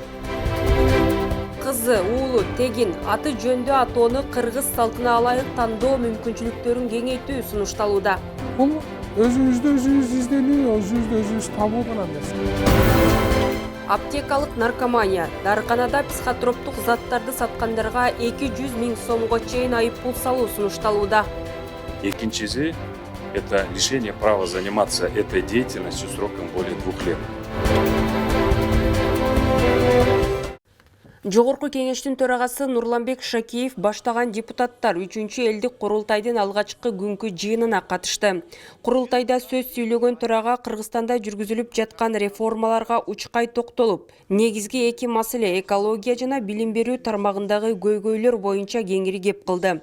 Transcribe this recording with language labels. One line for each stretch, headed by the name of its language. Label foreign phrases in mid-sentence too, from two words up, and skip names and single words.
Kyrgyz: Кызы, уулу, тегин, аты жөндө атоону кыргыз салтына ылайык тандоо мүмкүнчүлүктөрүн кеңейтүү сунушталууда. Бул өзүбүздү өзүбүз изденүү, өзүбүздү өзүбүз табуу гана нерсе. Аптекалык наркомания. Дарыканада психотроптук заттарды саткандарга 200 000 сомго чейин айыппул салуу сунушталууда. Экинчиси –
Russian: это лишение права заниматься этой деятельностью сроком более 2 лет.
Kyrgyz: Жогорку Кеңештин төрагасы Нурланбек Шакиев баштаган депутаттар 3-чү элдик курултайдын алгачкы күnkү жыйынына катышты. Курултайда сөз сүйлөгөн төрага Кыргызстанда жүргүзүлүп жаткан реформаларга учкай токтолуп, негизги эки маселе экология жана билим берүү тармагындагы көйгөйлөр боюнча кеңири кеп кылды.